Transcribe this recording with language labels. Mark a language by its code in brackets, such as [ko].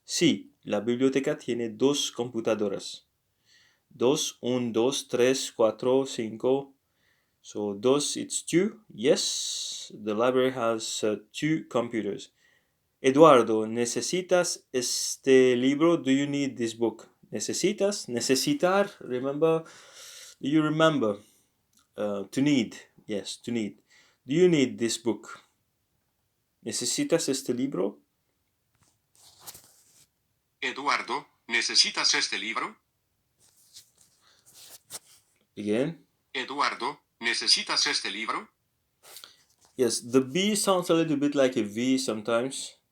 [es] Sí, la biblioteca tiene 2 computadoras. 2, 1, 2, 3, 4, 5. [en] So dos, it's two. Yes, the library has two computers. [es] Eduardo, ¿necesitas este libro? [en] Do you need this book? ¿Necesitas? Necesitar, remember? Do you remember? To need. Yes, to need. Do you need this book? [es] ¿Necesitas este libro? Eduardo, ¿necesitas este libro? [en] Again. [es] Eduardo, ¿necesitas este libro? [en] Yes, the B sounds a little bit like a V sometimes.